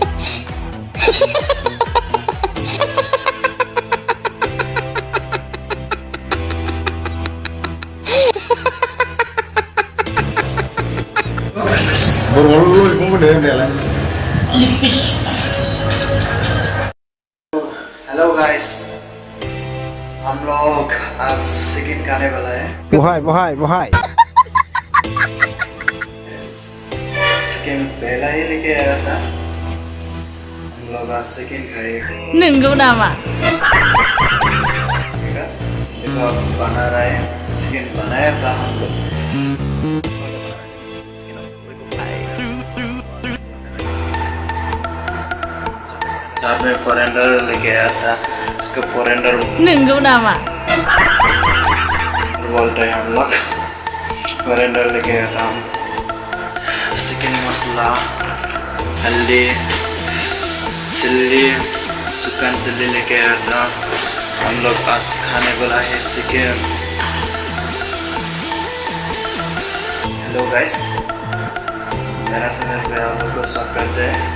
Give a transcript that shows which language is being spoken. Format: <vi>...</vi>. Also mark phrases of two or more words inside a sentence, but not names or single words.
<brx>बर'आव ललिपप होनो होननायालाय</brx> <en>hello guys</en> <hi>हम लोग आज चिकन खाने वाला है</hi> <brx>बहाय</brx> <hi>चिकन पहला ही लेके आया था हम लोग आज चिकन खाएगा</hi> <brx>नंगौ नामा</brx> <hi>देखो अब बना रहे हैं चिकन बनाया था हम लोग साथ में कोरिएंडर लेके आया था इसको कोरिएंडर</hi> <brx>नंगौ नामा</brx> <hi>बोलते हैं हम लोग कोरिएंडर लेके आया था हम चिकन मसाला हल्दी चिल्ली चिकन चिल्ली लेके आया था हम लोग आज खाने वाला है चिकन</hi> <en>hello guys</en> <hi>मेरा चैनल पे आप लोग को स्वागत है</hi>